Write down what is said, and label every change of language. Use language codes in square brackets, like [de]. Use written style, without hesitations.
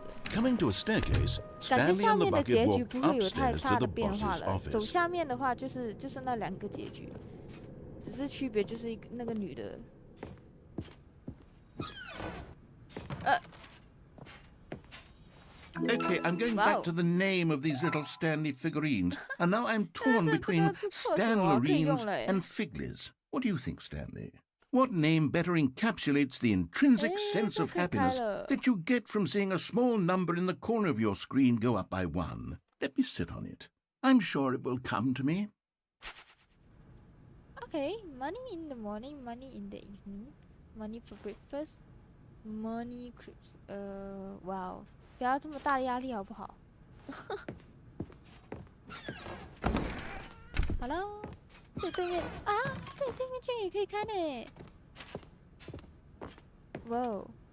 [en] Coming to a staircase, Stanley and the bucket walked upstairs to the boss's office. [zh] 走下面的话就是那两个结局，只是区别就是那个女的。 [en] Okay, I'm going back to the name of these little Stanley figurines, and now I'm torn between Stanlerines and Figlies. What do you think, Stanley? What name better encapsulates the intrinsic sense of happiness that you get from seeing a small number in the corner of your screen go up by 1? Let me sit on it. I'm sure it will come to me. Okay, money in the morning, money in the evening, money for breakfast, money creeps. Wow. [zh] 不要这么大压力好不好？好了，这对面啊，这对面圈也可以开呢。哇哦！